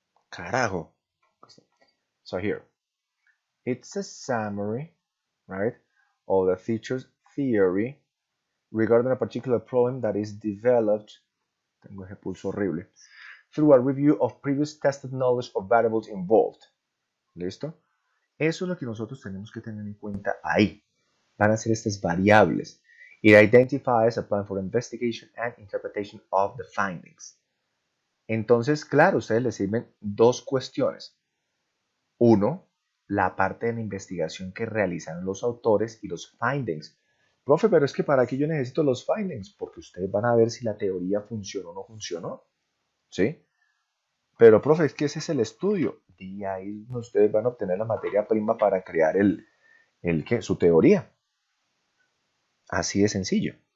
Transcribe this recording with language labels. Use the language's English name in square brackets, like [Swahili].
[Spanish] Carajo. [English] So here, it's a summary, right, of the features theory regarding a particular problem that is developed, [Spanish] tengo ese pulso horrible, [English] through a review of previous tested knowledge of variables involved. [Spanish] ¿Listo? Eso es lo que nosotros tenemos que tener en cuenta ahí. Van a ser estas variables. [English] It identifies a plan for investigation and interpretation of the findings. [Spanish] Entonces, claro, a ustedes les sirven dos cuestiones. Uno, la parte de la investigación que realizaron los autores y los findings. Profe, pero es que ¿para qué yo necesito los findings? Porque ustedes van a ver si la teoría funcionó o no funcionó. ¿Sí? Pero, profe, es que ese es el estudio. Y ahí ustedes van a obtener la materia prima para crear su teoría. Así de sencillo.